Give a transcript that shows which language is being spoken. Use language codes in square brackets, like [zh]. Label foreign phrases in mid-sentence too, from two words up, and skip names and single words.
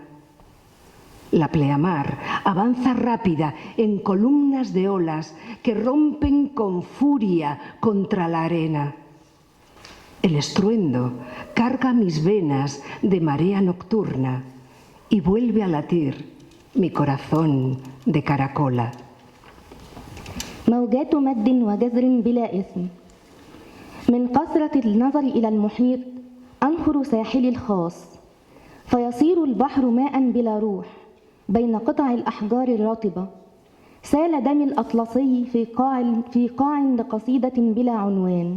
[es] La pleamar avanza rápida en columnas de olas que rompen con furia contra la arena. El estruendo carga mis venas de marea nocturna y vuelve a latir mi corazón de caracola. [ar] موجات مد وجزر بلا اسم. من قسرة النظر إلى المحيط أنخر ساحلي الخاص، فيصير البحر ماء بلا روح بين قطع الأحجار الرطبة. سال دمي الأطلسي في قاع لقصيدة بلا عنوان.